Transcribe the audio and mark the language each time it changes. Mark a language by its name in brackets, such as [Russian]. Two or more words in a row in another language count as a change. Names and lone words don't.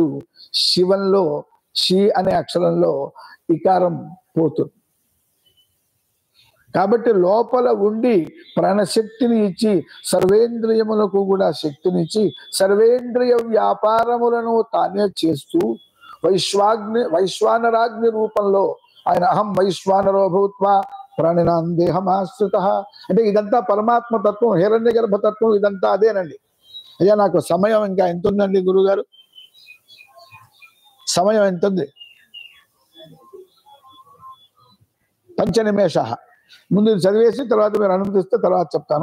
[Telugu] శివంలో షి అనే అక్షరంలో ఇకారం పోతుంది. కాబట్టి లోపల ఉండి ప్రాణశక్తిని ఇచ్చి సర్వేంద్రియములకు కూడా శక్తినిచ్చి సర్వేంద్రియ వ్యాపారములను తానే చేస్తూ వైశ్వానరాగ్ని రూపంలో ఆయన [Sanskrit] అహం వైశ్వానరో భూత్వా ప్రాణినాం దేహమాశ్రిత [Telugu] అంటే ఇదంతా పరమాత్మ తత్వం, హిరణ్య గర్భతత్వం, ఇదంతా అదేనండి. అయ్యా నాకు సమయం ఇంకా ఎంత ఉందండి గురుగారు? సమయం ఎంత ఉంది? 5 నిమిషాలు. ముందు చదివేసి తర్వాత మీరు అనుమతిస్తే తర్వాత చెప్తాను.